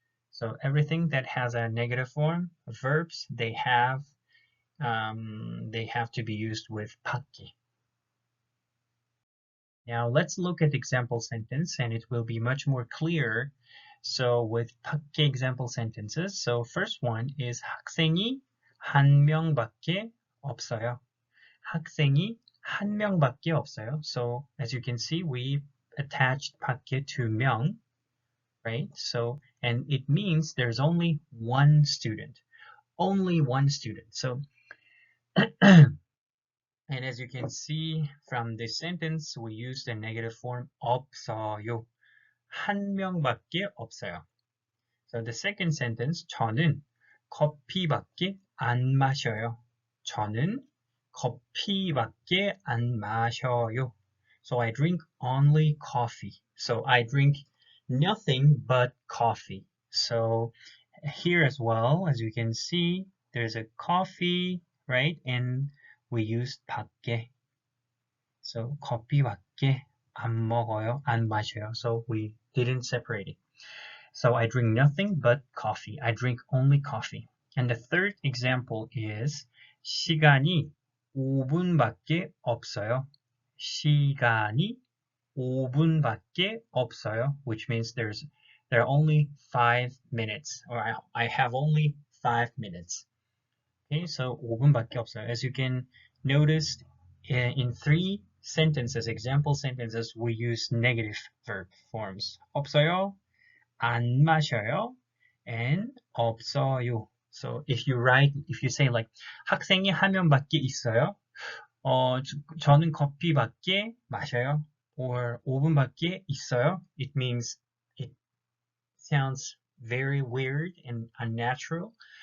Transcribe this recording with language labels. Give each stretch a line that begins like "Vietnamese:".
English: So everything that has a negative form, verbs, they have to be used with 밖에. Now let's look at example sentence, and it will be much more clear. So with 밖에 example sentences, so first one is
Korean: 학생이 한 명밖에 없어요. 학생이 한 명밖에 없어요.
English: So as you can see, we attached 밖에 to 명, right? So, and it means there's only one student. Only one student. So and as you can see from this sentence, we used a negative form 없어요.
Korean: 한 명밖에 없어요.
English: So the second sentence,
Korean: 저는 커피밖에 안 마셔요. 저는 커피밖에 안 마셔요.
English: So I drink only coffee. So I drink nothing but coffee. So here as well, as you can see, there's a coffee, right? And we used 밖에.
Korean: So 커피밖에 안 먹어요, 안 마셔요.
English: So we didn't separate it. So I drink nothing but coffee. I drink only coffee. And the third example is
Korean: 시간이 5분밖에 없어요. 시간이 5분밖에 없어요,
English: which means there are only 5 minutes, or I have only 5 minutes. Okay, so
Korean: 5분밖에 없어요.
English: As you can notice, in 3 sentences, example sentences, we use negative verb forms.
Korean: 없어요, 안 마셔요, and 없어요.
English: So if you say like
Korean: 학생이 한 명밖에 있어요, 저는 커피밖에 마셔요,
English: or
Korean: 5분밖에 있어요,
English: it means it sounds very weird and unnatural.